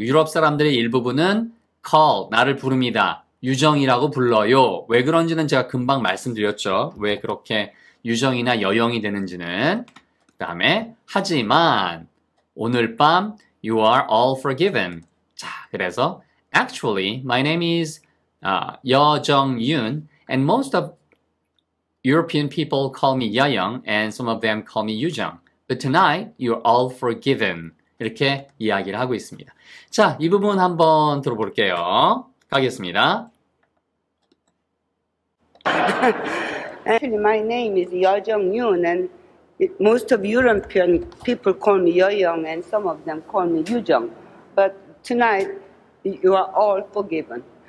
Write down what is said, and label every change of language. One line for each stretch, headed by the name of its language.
Korean: 유럽 사람들의 일부분은 call 나를 부릅니다. 유정이라고 불러요. 왜 그런지는 제가 금방 말씀드렸죠. 왜 그렇게 유정이나 여영이 되는지는. 그 다음에 하지만 오늘 밤
English: you are all forgiven.
Korean: 자, 그래서
English: actually my name is 여정윤 and most of European people call me 여영 and some of them call me 유정. But tonight you're all forgiven.
Korean: 이렇게 이야기를 하고 있습니다. 자, 이 부분 한번 들어볼게요. 가겠습니다.
English: Actually, my name is Yo Jong-yoon, and most of European people call me Yo-young, and some of them call me Yu-jung. But tonight, you are all forgiven.